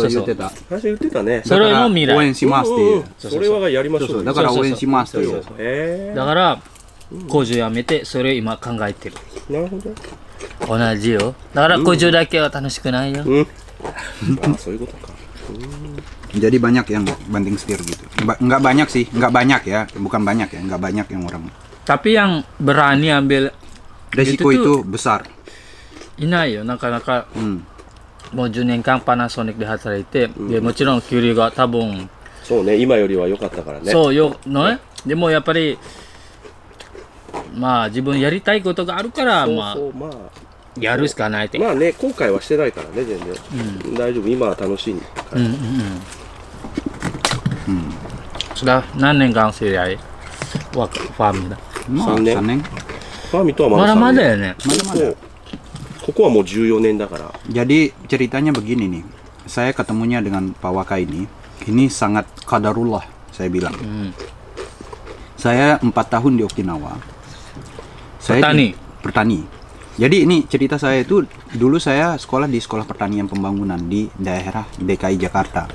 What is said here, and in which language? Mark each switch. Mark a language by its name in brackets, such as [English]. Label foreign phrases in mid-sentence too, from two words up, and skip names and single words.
[Japanese] そう言ってた。最初言ってたねそれの未来応援しますっていう。それはやりましょうよだから応援しますという。へだから工場辞めてそれを今考えてる。なるほど同じよ。だから工場だけは楽しくないよ。そういうことか [Indonesian] Jadi banyak yang banting setir gitu. Nggak banyak sih, nggak banyak ya, bukan banyak ya, nggak banyak yang orang. Tapi yang berani ambil Resiko itu besar. [Japanese] いないよ。なかなかもう10年間パナソニックで働いて、でもちろん給料が多分そうね今よりは良かったからねそうよね。でもやっぱりまあ自分やりたいことがあるからまあまあやるしかないって。まあね後悔はしてないからね全然、大丈夫今は楽しいから、 sudah 何年間知り合いファーミーだ。 3 3 年. ファーミとはまだまだまだ 3 よね。そうここはもう14年だから [Indonesian] Jadi ceritanya begini nih. Saya ketemunya dengan Pak Waka ini sangat qadarullah saya bilang. Saya 4 tahun di Okinawa. Saya Petani. Jadi ini cerita saya itu dulu saya sekolah di sekolah pertanian pembangunan di daerah DKI Jakarta.